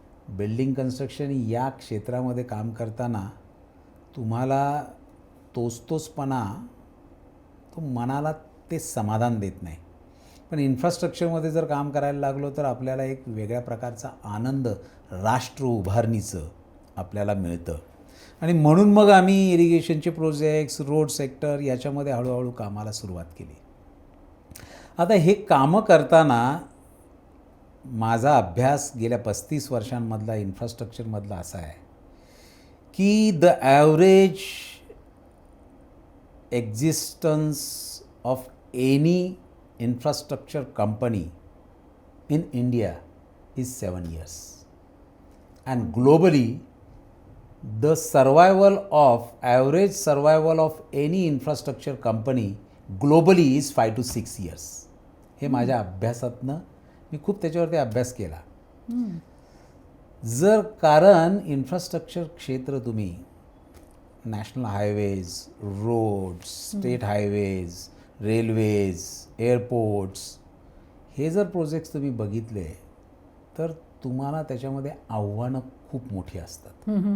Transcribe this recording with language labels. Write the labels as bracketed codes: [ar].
[mr] Building construction या क्षेत्रामध्ये काम करताना तुम्हाला तोचपणा तो मनाला ते समाधान देत नाही. पण इन्फ्रास्ट्रक्चरमध्ये जर काम करायला लागलो तर आपल्याला एक वेगळ्या प्रकारचा आनंद राष्ट्र उभारणीचं आपल्याला मिळतं. आणि म्हणून मग आम्ही इरिगेशनचे प्रोजेक्ट्स, रोड सेक्टर याच्यामध्ये हळूहळू कामाला सुरुवात केली. आता हे कामं करताना माझा अभ्यास गेल्या 35 वर्षांमधला इन्फ्रास्ट्रक्चरमधला असा आहे की [en] The average existence of any infrastructure company in India is 7 years, and globally the average survival of any infrastructure company globally is 5 to 6 years. [mr] हे माझ्या अभ्यासातनं मी खूप त्याच्यावरती अभ्यास केला. जर कारण इन्फ्रास्ट्रक्चर क्षेत्र तुम्ही national highways, roads, state highways, railways, airports हे जर प्रोजेक्ट्स तुम्ही बघितले तर तुम्हाला त्याच्यामध्ये आव्हानं खूप मोठी असतात.